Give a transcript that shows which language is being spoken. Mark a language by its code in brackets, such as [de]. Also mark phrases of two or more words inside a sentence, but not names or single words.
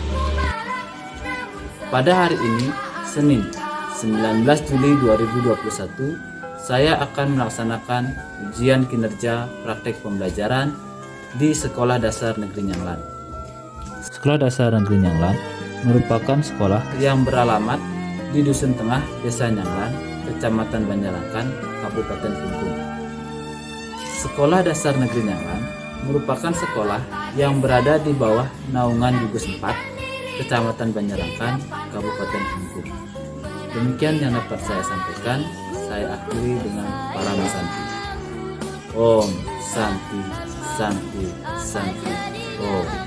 [id] Pada hari ini, Senin 19 Juli 2021, saya akan melaksanakan ujian kinerja praktek pembelajaran di Sekolah Dasar Negeri Nyanglan. Sekolah Dasar Negeri Nyanglan merupakan sekolah yang beralamat di Dusun Tengah, Desa Nyanglan, Kecamatan Banjarangkan, Kabupaten Klungkung. Sekolah Dasar Negeri Nyanglan merupakan sekolah yang berada di bawah naungan Gugus 4, Kecamatan Banjarangkan, Kabupaten Klungkung. Demikian yang dapat saya sampaikan. Saya akhiri dengan Parama Santi. [sa] Om Santi Santi Santi Om.